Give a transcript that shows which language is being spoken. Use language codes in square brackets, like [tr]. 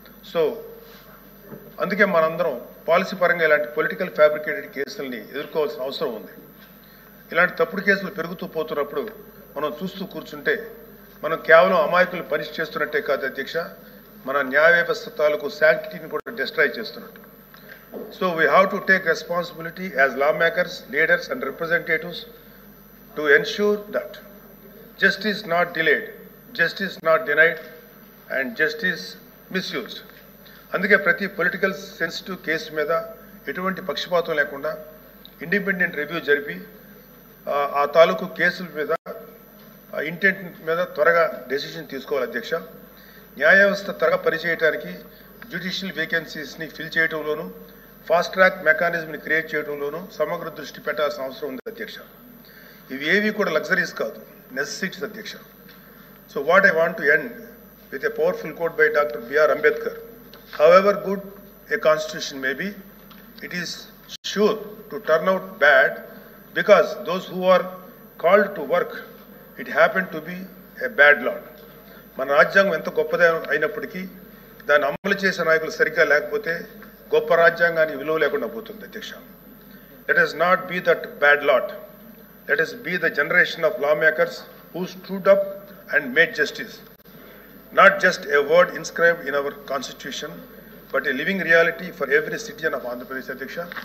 [te] So అందుకే మనందరం policy పరంగా ఇలాంటి పొలిటికల్ ఫ్యాబ్రికేటెడ్ కేసుల్ని ఎదుర్కోవాల్సిన అవసరం ఉంది. ఇలాంటి తప్పుడు కేసులు పెరుగుతూ పోతున్నప్పుడు మనం చూస్తూ కూర్చుంటే మనం కేవలం అమాయకులు పనిష్ చేస్తున్నట్టే కాదు అధ్యక్ష, మన న్యాయ వ్యవస్థ తాలూకు శాంక్టిటీని కూడా డిస్ట్రాయ్ చేస్తున్నట్టు. [en] So we have to take responsibility as lawmakers, leaders and representatives to ensure that justice not delayed, justice not denied and justice misused. [te] అందుకే ప్రతి పొలిటికల్ సెన్సిటివ్ కేసు మీద ఎటువంటి పక్షపాతం లేకుండా ఇండిపెండెంట్ రివ్యూ జరిపి ఆ తాలూకు కేసుల మీద ఇంటెంట్ మీద త్వరగా డెసిషన్ తీసుకోవాలి అధ్యక్ష. న్యాయ వ్యవస్థ త్వరగా పనిచేయడానికి judicial వేకెన్సీస్ని fill చేయడంలోనూ fast track మెకానిజంని create చేయడంలోనూ సమగ్ర దృష్టి పెట్టాల్సిన అవసరం ఉంది అధ్యక్ష. ఇవి ఏవి కూడా లగ్జరీస్ కాదు, నెసెసిటీస్ అధ్యక్ష. [en] So what I want to end with a powerful quote by doctor BR Ambedkar. However good a constitution may be, it is sure to turn out bad because those who are called to work it happen to be a bad lot. [te] మన రాజ్యాంగం ఎంత గొప్పదే అయినప్పటికీ దాన్ని అమలు చేసే నాయకులు సరిగ్గా లేకపోతే గొప్ప రాజ్యాంగానికి విలువ లేకుండా పోతుంది అధ్యక్ష. [en] Let us not be that bad lot. Let us be the generation of lawmakers who stood up and made justice. Not just a word inscribed in our constitution, but a living reality for every citizen of Andhra Pradesh అధ్యక్ష.